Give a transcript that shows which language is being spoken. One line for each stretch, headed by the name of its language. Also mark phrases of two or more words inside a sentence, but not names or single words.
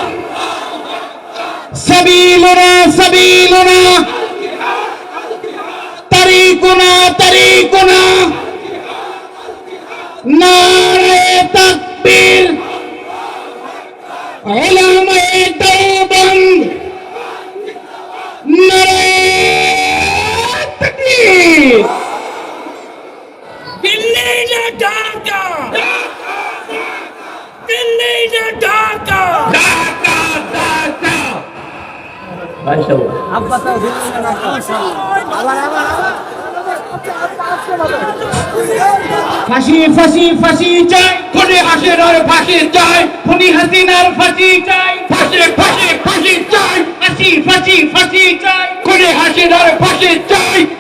Arabic: سبیلنا سبیلنا، طریقنا طریقنا،
Urdu: نعرہ تکبیر، علامہ دیوبند، نعرہ تکبیر۔
Bangla: দিল্লি না ঢাকা, দিল্লি না ঢাকা, ফাঁসি ফাঁসি ফাঁসি চাই, খুনি হাসিনার ফাঁসি চাই, খুনি হাসিনার ফাঁসি চাই, ফাঁসি ফাঁসি ফাঁসি চাই, ফাঁসি ফাঁসি ফাঁসি চাই, খুনি হাসিনার ফাঁসি চাই।